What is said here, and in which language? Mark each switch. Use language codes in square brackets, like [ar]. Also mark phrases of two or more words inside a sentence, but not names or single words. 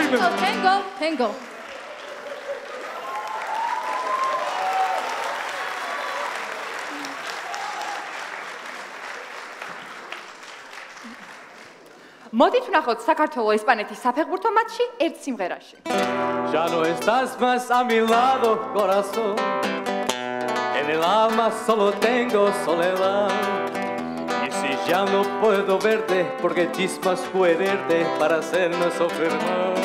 [ka] თენგო მოდით ვნახოთ საქართველო-ესპანეთის საფეხბურთო მატჩი ერთ სიმღერაში. [es] Ya no estás más a mi lado, corazón. En el alma solo tengo soledad. Y si ya no puedo verte, porque chispas fuerte para hacernos sufrir más.